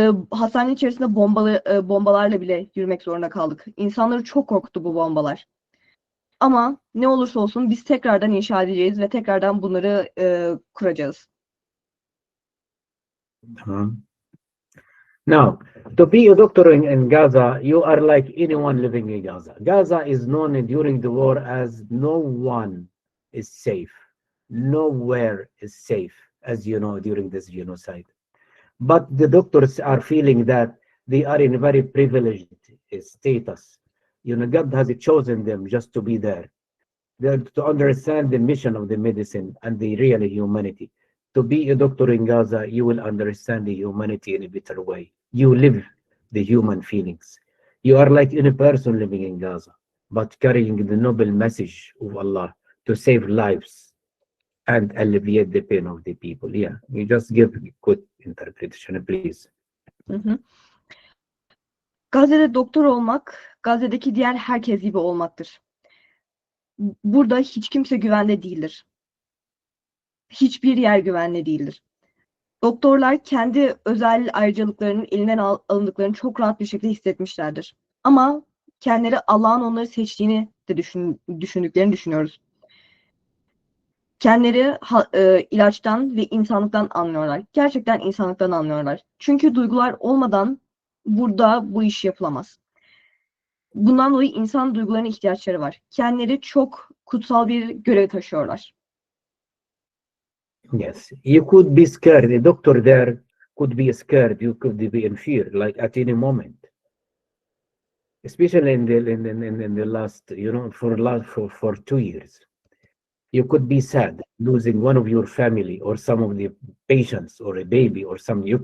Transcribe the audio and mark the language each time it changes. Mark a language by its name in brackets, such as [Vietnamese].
[Turkish] Hastanenin içerisinde bombalarla bile yürümek zorunda kaldık. İnsanları çok korkuttu bu bombalar. Ama ne olursa olsun biz tekrardan inşa edeceğiz ve tekrardan bunları kuracağız. [English] Now, to be a doctor in Gaza, you are like anyone living in Gaza. Gaza is known during the war as no one is safe. Nowhere is safe, as you know, during this genocide. But the doctors are feeling that they are in a very privileged status. You know, God has chosen them just to be there. To understand the mission of the medicine and the real humanity. To be a doctor in Gaza, you will understand the humanity in a better way. You live the human feelings. You are like any person living in Gaza, but carrying the noble message of Allah to save lives and alleviate the pain of the people. Yeah, you just give good interpretation, please. Hı hı. [Turkish] Gazze'de doktor olmak, Gazze'deki diğer herkes gibi olmaktır. Burada hiç kimse güvende değildir. Hiçbir yer güvenli değildir. Doktorlar kendi özel ayrıcalıklarının elinden alındıklarını çok rahat bir şekilde hissetmişlerdir. Ama kendileri Allah'ın onları seçtiğini de düşündüklerini düşünüyoruz. Kendileri ilaçtan ve insanlıktan anlıyorlar. Gerçekten insanlıktan anlıyorlar. Çünkü duygular olmadan burada bu iş yapılamaz. Bundan dolayı insan duygularına ihtiyaçları var. Kendileri çok kutsal bir görev taşıyorlar. [English] Yes, you could be scared. The doctor there could be scared. You could be in fear, like at any moment. Especially in the last, you know, for 2 years. You could be sad, losing one of your family or some of the patients or a baby or something.